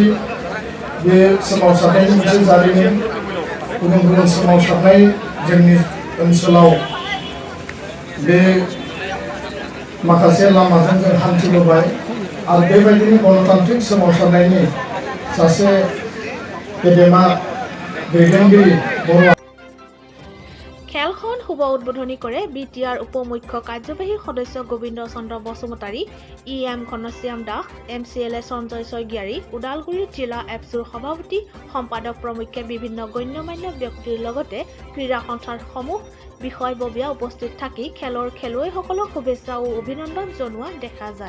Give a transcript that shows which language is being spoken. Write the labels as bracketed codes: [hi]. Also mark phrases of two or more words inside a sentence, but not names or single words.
[brx] बे सोमावसारनायनि मोनसे जारिमिन, गुबुन गुबुन सोमावसारनाय जोंनि ओनसोलाव बे माखासे लामाजों जों हान्थिबोबाय आरो बेबायदिनो गणतान्त्रिक सोमावसारनायनि सासे गेदेमा दैदेनगिरि बर'। [as] খেলখন শুভ উদ্বোধনী কৰে BTR উপ-মুখ্য কাৰ্যবাহী সদস্য গোবিন্দ চন্দ্ৰ বসুমতাৰী, EM ঘনশ্যাম দাস, MCLA সঞ্জয় ছয়গিয়াৰী, ওদালগুৰি জিলা এফচুৰ সভাপতি সম্পাদক প্ৰমুখ্যে বিভিন্ন গণ্যমান্য ব্যক্তিৰ লগতে ক্ৰীড়া সন্থাৰ সমূহ বিষয়ববীয়া উপস্থিত থাকি খেলৰ খেলুৱৈসকলক শুভেচ্ছা আৰু অভিনন্দন জনোৱা দেখা যায়।